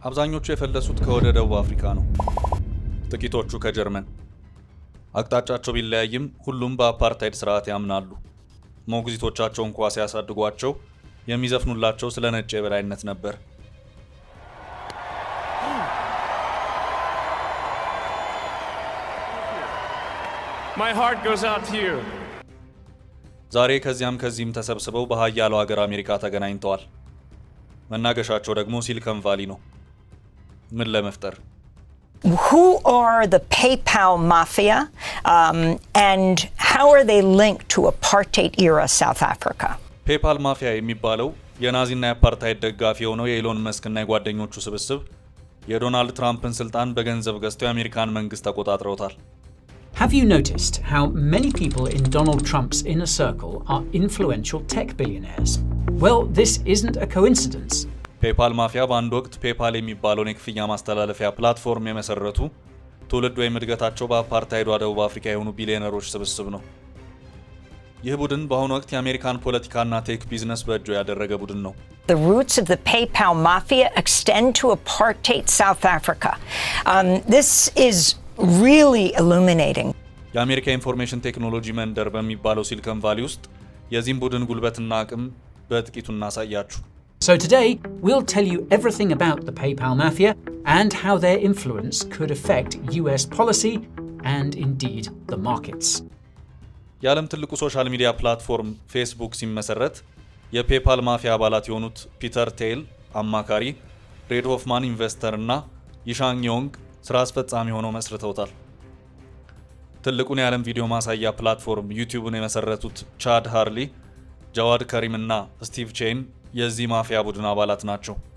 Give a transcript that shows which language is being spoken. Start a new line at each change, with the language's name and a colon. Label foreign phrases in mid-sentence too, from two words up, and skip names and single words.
Amharic: አብዛኞቹ የፈለሱት ከወደ ደቡብ አፍሪካ ነው። ጥቂቶቹ ከጀርመን። አቅጣጫቸው ቢለያይም ሁሉም በአፓርታይድ ስርዓት ያምናሉ። ሞግዚቶቻቸው እንኳን ሲያሳድጓቸው የሚዘፍኑላቸው ስለ ነጭ የበላይነት ነበር።
English: My heart goes out to you.
Amharic: ዛሬ ከዚህም ተሰብስበው በኃያሉ ሀገር አሜሪካ ተገናኝተዋል። መናገሻቸው ደግሞ ሲሊከን ቫሊ ነው። ምን ለመፍጠር?
English: Who are the PayPal mafia and how are they linked to apartheid era South Africa?
Amharic: ፔፓል ማፊያ የሚባለው የናዚና የአፓርታይድ ደጋፊ የሆነው የኢሎን መስክና የጓደኞቹ ስብስብ የዶናልድ ትራምፕን ስልጣን በገንዘብ ገዝተው የአሜሪካን መንግስት ተቆጣጥረውታል።
English: Have you noticed how many people in Donald Trump's inner circle are influential tech billionaires? Well, this isn't a coincidence.
Amharic: ፔፓል ማፊያ በአንድ ወቅት ፔፓል የሚባለውን የክፍያ ማስተላለፊያ ፕላትፎርም የመሰረቱ ትውልድ ወይም እድገታቸው በአፓርታይዷ ደቡብ አፍሪካ የሆኑ ቢሊዮነሮች ስብስብ ነው። ይህ ቡድን በአሁኑ ወቅት የአሜሪካን ፖለቲካና
English: tech business
Amharic: በእጁ ያደረገ ቡድን ነው።
English: The roots of the PayPal mafia extend to apartheid South Africa. This is really illuminating.
Amharic: የአሜሪካ
English: information technology
Amharic: መንደር በሚባለው ሲሊከን ቫሊ ውስጥ የዚህን ቡድን ጉልበትና አቅም በጥቂቱ እናሳያችሁ።
English: So today, we'll tell you everything about the PayPal mafia and how their influence could affect US policy and indeed the markets.
Amharic: የዓለም ትልቁ
English: social media platform
Amharic: ፌስቡክ ሲመሰረት የፔፓል ማፊያ አባላት የሆኑት ፒተር ቴይል አማካሪ፣ ሬድ ሆፍማን ኢንቨስተር እና ይሻንግ ዮንግ ስራ አስፈጻሚ ሆነው መስርተውታል። ትልቁን የዓለም ቪዲዮ ማሳያ ፕላትፎርም ዩቲዩብን የመሰረቱት ቻድ ሃርሊ፣ ጃዋድ ከሪም እና ስቲቭ ቼን የዚህ ማፊያ ቡድን አባላት ናቸው።